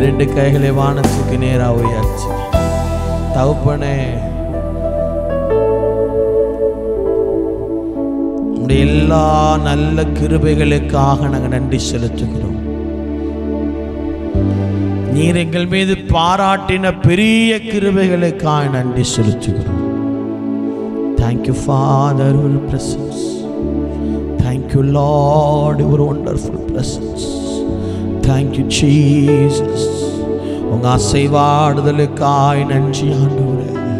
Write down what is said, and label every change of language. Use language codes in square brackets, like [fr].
[ta] ரெண்டு கைகளை வானத்துக்கு நேராக உயர்த்தி, தகப்பனே உடைய எல்லா நல்ல கிருபைகளுக்காக நாங்கள் நன்றி செலுத்துகிறோம். நீர் எங்கள் மீது பாராட்டின பெரிய கிருபைகளுக்காக நன்றி செலுத்துகிறோம். [en] Thank you Father for your presence. Thank you Lord for your wonderful presence. Thank you Jesus. [ta] உங்க அசைவாடுதலுக்காய் நன்றி ஆண்டவரே.